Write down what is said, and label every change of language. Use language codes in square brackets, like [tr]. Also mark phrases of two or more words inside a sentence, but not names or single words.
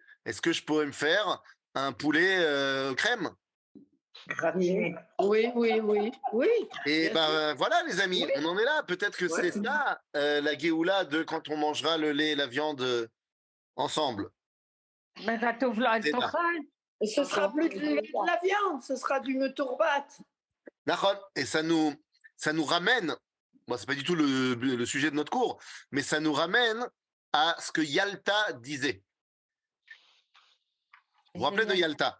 [fr] Est-ce que je pourrais me faire un poulet crème? Oui. Et ben voilà, les amis, Oui. on en est là. Peut-être que c'est ça, la Géoula de quand on mangera le lait et la viande ensemble. [he] Mais כתוב לו, אל תאכל. [fr] Ce sera plus de la viande, ce sera du metourbat. D'accord. Et ça nous ramène, moi c'est pas du tout le sujet de notre cours, mais ça nous ramène à ce que Yalta disait. Vous vous rappelez de Yalta?